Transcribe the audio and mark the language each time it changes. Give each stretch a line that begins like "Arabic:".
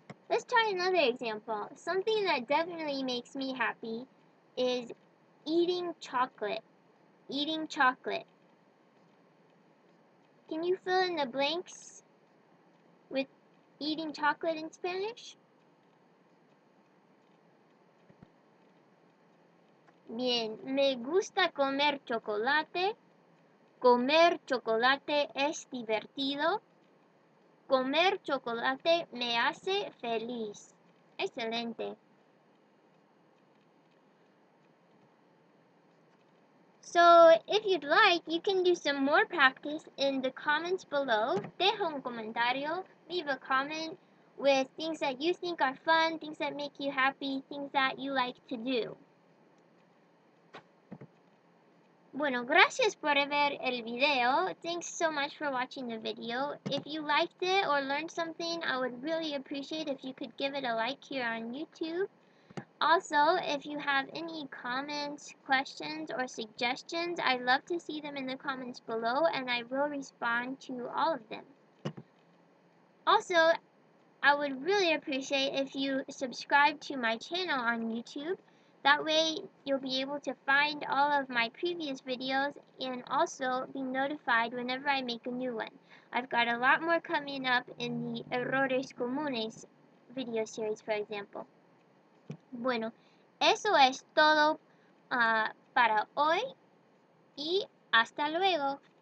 English: Let's try another example. Something that definitely makes me happy is eating chocolate. Eating chocolate. Can you fill in the blanks with eating chocolate in Spanish?
Spanish: Bien, me gusta comer chocolate. Comer chocolate es divertido. Comer chocolate me hace feliz. Excelente.
English: So, if you'd like, you can do some more practice in the comments below.
Spanish: Deja un comentario,
English: leave a comment with things that you think are fun, things that make you happy, things that you like to do.
Spanish: Bueno, gracias por ver el video.
English: Thanks so much for watching the video. If you liked it or learned something, I would really appreciate if you could give it a like here on YouTube. Also, if you have any comments, questions, or suggestions, I'd love to see them in the comments below, and I will respond to all of them. Also, I would really appreciate if you subscribe to my channel on YouTube. That way, you'll be able to find all of my previous videos and also be notified whenever I make a new one. I've got a lot more coming up in the Errores Comunes video series, for example.
Spanish: Bueno, eso es todo para hoy y hasta luego.